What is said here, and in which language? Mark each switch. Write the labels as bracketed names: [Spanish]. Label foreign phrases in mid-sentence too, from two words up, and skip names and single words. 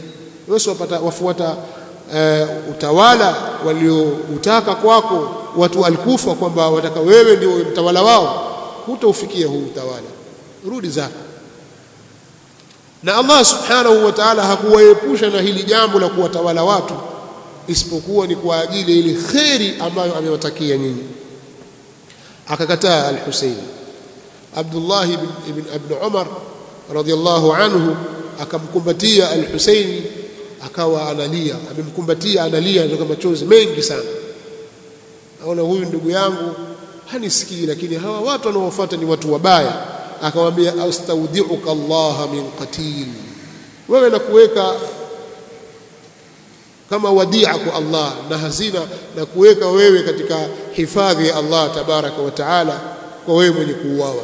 [Swahili] Wewe wafuata utawala walioutaka kwako watu Al-Kufa, kwamba wataka wewe ndio mtawala wao, hutaufikia huu utawala, rudi zako. Na Allah [Arabic] سبحانه وتعالى [Swahili] hakuwaepusha na hili jambo la kuwatawala watu isipokuwa ni kwa ajili ile kheri ambayo amewatakia nyinyi. Akakataa al-Husayn. Abdullah ibn Umar [Arabic] رضي الله عنه [Swahili] akamkumbatia al-Husayn, akawa analia, amemkumbatia analia ndio machozi mengi sana. Aona huyu ndugu yangu hanisikii, lakini hawa watu wanaofuata ni watu wabaya. Akamwambia [Arabic] أستودعك الله من قتيل, [Swahili] wewe nakuweka kama wadia kwa Allah na hazina, na kuweka wewe katika hifadhi ya Allah [Arabic] تبارك وتعالى, [Swahili] kwa wewe mwenye kuuawa.